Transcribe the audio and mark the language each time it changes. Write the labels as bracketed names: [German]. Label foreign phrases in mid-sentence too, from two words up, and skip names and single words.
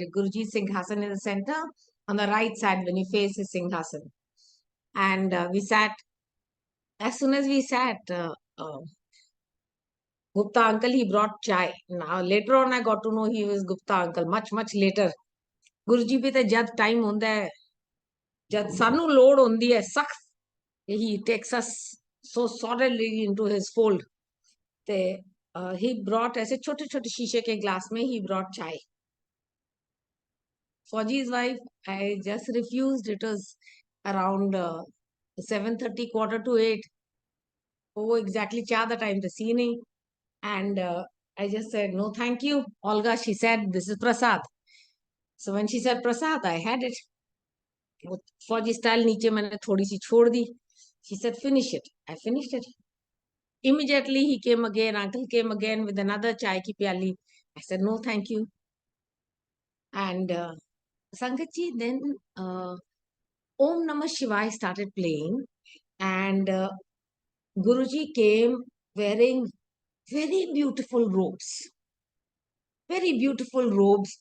[English] Guruji's Singhasan in the center, on the right side when he faced his Singhasan. And we sat, as soon as we sat, Gupta uncle, he brought chai. Now, later on, I got to know he was Gupta uncle, much, much later. [Punjabi] ਗੁਰੂਜੀ ਭੀ ਤੇ ਜਦ time ਹੁੰਦਾ ਹੈ, ਜਦ ਸਾਨੂੰ load ਹੁੰਦੀ ਹੈ, ਸਖ਼ਤ, [English] he takes us so solidly into his fold. He brought, [Hindi] ऐसे छोटे छोटे शीशे के glass में, [English] he brought chai. Fauji's wife, I just refused. It was around 7:30, 7:45. Oh, exactly cha the time to see nahi. And I just said, no, thank you. Olga, she said, this is prasad. So when she said prasad, I had it. [Hindi] फ़ौजी style नीचे मैंने थोड़ी सी छोड़ दी. [English] She said, finish it. I finished it. Immediately he came again. Uncle came again with another [Hindi] चाय की प्याली. [English] I said, no, thank you. And Sangatji, then Om Namah Shivaya started playing, and Guruji came wearing very beautiful robes. Very beautiful robes.